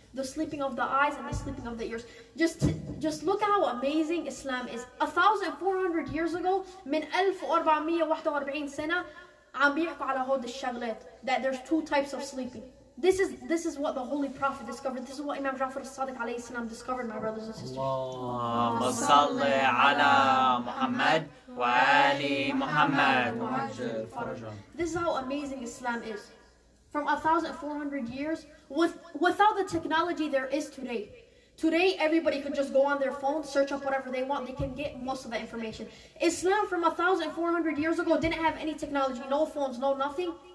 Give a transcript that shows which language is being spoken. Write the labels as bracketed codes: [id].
[en] The sleeping of the eyes and the sleeping of the ears. Just look at how amazing Islam is. 1,400 years ago, [ar] من 1441 سنة, عم بيحكوا على هود الشغلات, [en] that there's two types of sleeping. This is what the Holy Prophet discovered. This is what Imam Ja'far as-Sadiq alayhi salam discovered, my brothers and sisters. [ar] اللهم صل على محمد وآل محمد وعجل فرجهم. [en] This is how amazing Islam is. From 1,400 years, without the technology there is today. Today, everybody can just go on their phone, search up whatever they want. They can get most of that information. Islam from 1,400 years ago didn't have any technology, no phones, no nothing.